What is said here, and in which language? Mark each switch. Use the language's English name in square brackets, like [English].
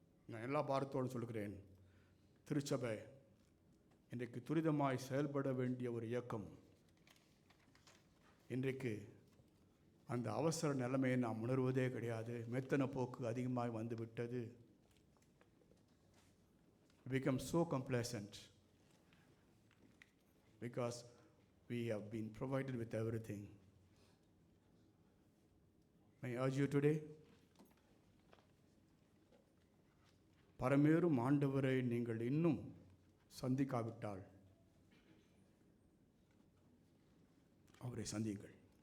[Tamil] நான் எல்லா பாரத்தோடு சொல்கிறேன், திருச்சபை இன்றைக்கு துரிதமாய் செயல்பட வேண்டிய ஒரு இயக்கம். இன்றைக்கு அந்த அவசர நிலைமையை நாம் உணர்வதே கிடையாது. மெத்தன போக்கு அதிகமாக வந்துவிட்டது. [English] Become so complacent because we have been provided with everything. May I urge you today, [Tamil] பரமேறும் ஆண்டவரை நீங்கள் இன்னும் சந்திக்காவிட்டால் அவரை சந்தியுங்கள்.